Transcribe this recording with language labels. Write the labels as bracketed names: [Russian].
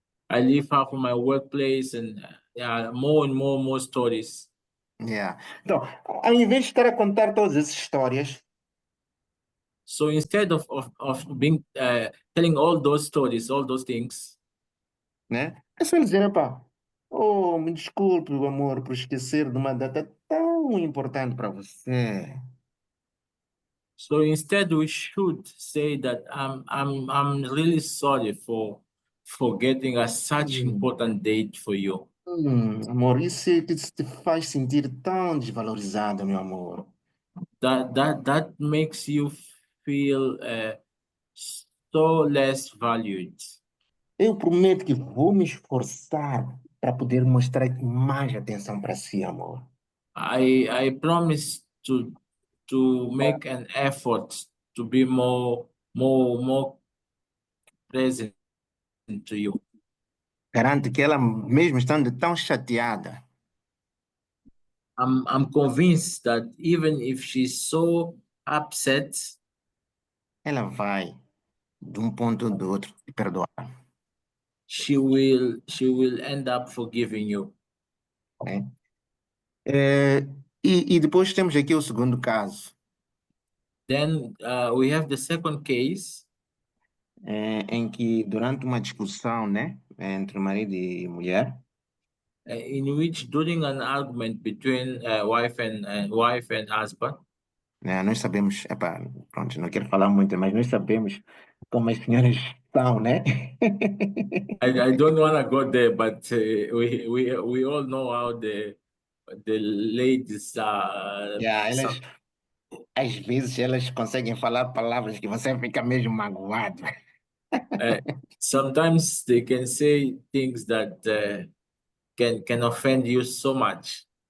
[English] I live far from my workplace, and yeah, more and more stories. Yeah. [Portuguese] Então, ao invés de estar a contar todas essas histórias, [English] So instead of being telling all those stories, all those things, [Portuguese] né? É só dizer, epá, oh, me desculpe, o amor, por esquecer de uma data tão importante para você. [English] so instead we should say that I'm really sorry for forgetting such important date for you. [Portuguese] Amor, isso te faz sentir tão desvalorizado, meu amor. [English] That makes you feel so less valued. [Portuguese] Eu prometo que vou me esforçar para poder mostrar mais atenção para si, amor. [English] I promise to make an effort to be more present to you. [Portuguese] Garanto que ela, mesmo estando tão chateada, [English] I'm convinced that even if she's so upset, [Portuguese] ela vai, de um ponto ou do outro, te perdoar. [English] she will end up forgiving you. [Portuguese] Né? E depois temos aqui o segundo caso, [English] Then we have the second case [Portuguese] em que durante uma discussão, né, entre marido e mulher, [English] in which during an argument between wife and husband, [Portuguese] né, nós sabemos, epá, pronto, não quero falar muito, mas nós sabemos como as senhoras são, né? [English] I don't want to go there, but we all know how the ladies [Portuguese] Yeah, elas, às vezes, elas conseguem falar palavras que você fica mesmo magoado. [English] uh, sometimes they can say things that can offend you so much.